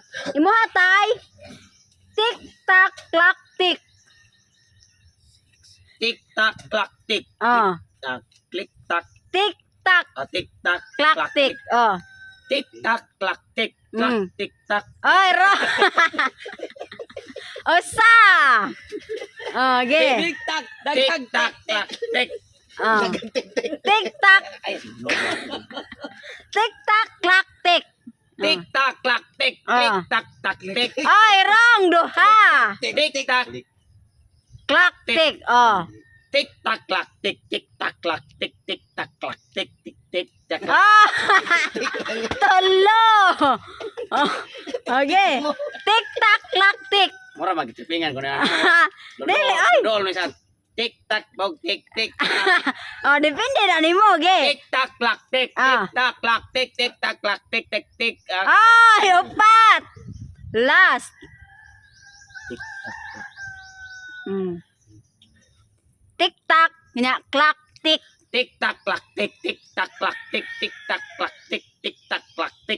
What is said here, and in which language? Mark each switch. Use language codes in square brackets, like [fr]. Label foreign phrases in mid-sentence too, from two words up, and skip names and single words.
[ceb] Imo hatay. Tik tak klak tik. Tik tak klak tik. Oh, Tak klik tak. tik tak Tik tak klak tik. Oh. Tik tak klak tik. Klak tik tak. Ay, wrong. Usa. Oh, ge. Tik tak. Tik tak klak tik. Oh. Tik tak. Tik tak klak tik. Tik tak klak tik. Tik tak tak tik. Ay, wrong. Duha. Tik tak. Klak tik. Oh. Tik tak klak tik. Tik tak klak tik. Tik tak klak tik. Tik tik tak. Ah! Tolo. Oh. Okay. Tik tak klak tik. Mura magtipingan ko na. Dili ay. Dol misan. Tik tak bog tik tik. Oh, depende na nimo, ge. Tik tak klak tik. Tik tak klak tik. Tik tak klak tik. Tik tik. Ay, upat. Last. Tik tak. Tik tak, nya klak tik. Tik tak klak tik. Tik tak klak tik. Tik tak klak tik. Tik tak klak